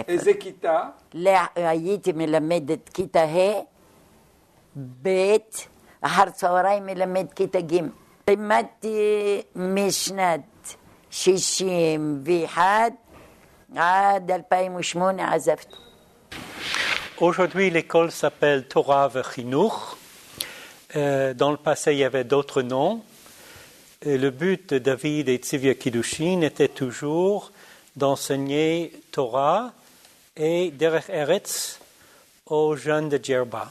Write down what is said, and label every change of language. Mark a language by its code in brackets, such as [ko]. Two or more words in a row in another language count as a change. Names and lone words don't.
[he] איזה כיתה? הייתי מלמדת כיתה ה', ב', אחר צהריים מלמד כיתה ג'. לימדתי משנת 61 עד 2008 עזבתי. [fr] Aujourd'hui, l'école s'appelle Torah V'Chinuch. Dans le passé, il y avait d'autres noms. Et le but de David et Tzivia Kiddushin était toujours d'enseigner Torah et [he] דרך ארץ [fr] aux jeunes de Djerba.